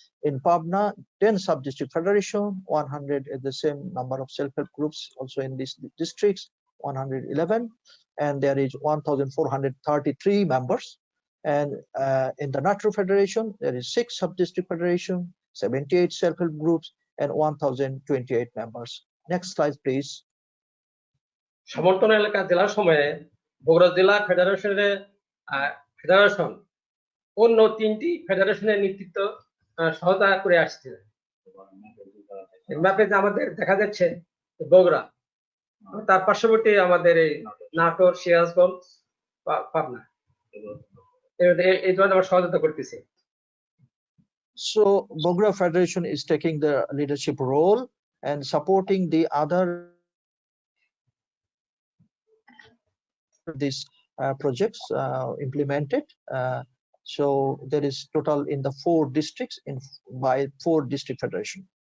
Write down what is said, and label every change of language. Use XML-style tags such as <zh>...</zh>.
<en>In Pabna, 10 sub-district federation, 100 the same number of self-help groups also in these districts, 111, and there is 1,433 members. And in the Natur Federation, there is 6 sub-district federation, 78 self-help groups, and 1,028 members. Next slide, please.</en> <bn>সমর্থন এলাকা জেলার সময়ে বগুড়া জেলা ফেডারেশনের federation অন্য 3টি ফেডারেশনের নেতৃত্ব সহায়তা করে আসছে। ম্যাপে আমাদের দেখা যাচ্ছে বগুড়া, তার পার্শ্ববর্তী আমাদের এই নাটোর, সিরাজগঞ্জ, পাবনা এই ধরনের আমরা সহায়তা করতেছি।</bn> <en>So Bogra Federation is taking the leadership role and supporting the other these projects implemented. So there is total in the 4 districts by 4 district federation.</en>